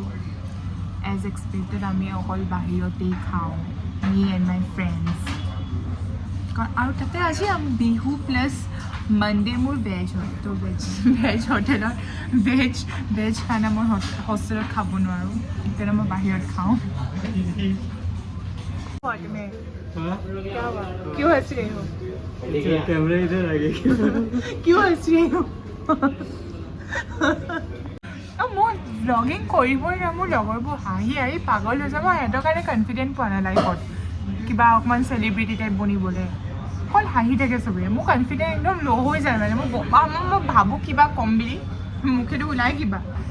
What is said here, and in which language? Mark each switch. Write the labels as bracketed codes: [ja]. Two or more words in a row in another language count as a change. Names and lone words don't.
[en] as expected [as] আমি অকল বাহিৰতেই খাওঁ, [en] me and my friends. [as] আৰু তাতে আজি বিহু [en] plus Monday [as] মোৰ ভেজ হয়, তো ভেজ হোটেলত ভেজ খানা মই হোষ্টেলত খাব নোৱাৰোঁ, সেইকাৰণে মই বাহিৰত খাওঁ। [hi] क्यों हंस रहे हो? कैमरा इधर आ गया। क्यों हंस रहे हो? [as] মই ব্লগিং কৰিবই না, মোৰ লগৰবোৰ হাঁহি পাগল হৈছে। মই সিহঁতৰ কাৰণে কনফিডেণ্ট পোৱা নাই লাইফত, কিবা অকণমান [en] celebrity type [as] বনিবলৈ। অকল হাঁহি থাকে চবেই, মোৰ কনফিডেণ্ট একদম ল' হৈ যায় মানে। মই ভাবোঁ কিবা কম বুলি, মুখেতো ওলাই কিবা।